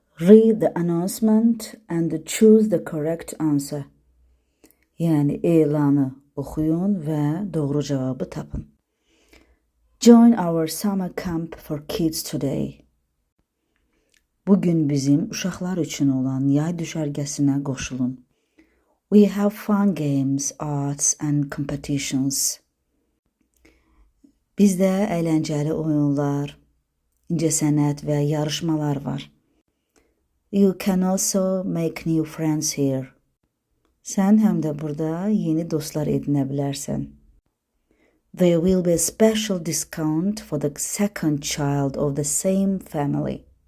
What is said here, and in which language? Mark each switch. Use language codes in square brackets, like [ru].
[en] Read the announcement and choose the correct answer. [az] Yani elanı okuyun ve doğru cevabı tapın. [en] Join our summer camp for kids today. [az] Bugün bizim uşaqlar üçün olan yay düşərgəsinə qoşulun. [en] We have fun games, arts and competitions. [az] Bizdə əyləncəli oyunlar, incəsənət və yarışmalar var. [en] You can also make new friends here. [az] Sən həm də burada yeni dostlar edinə bilərsən. [en] There will be a special discount for the second child of the same family.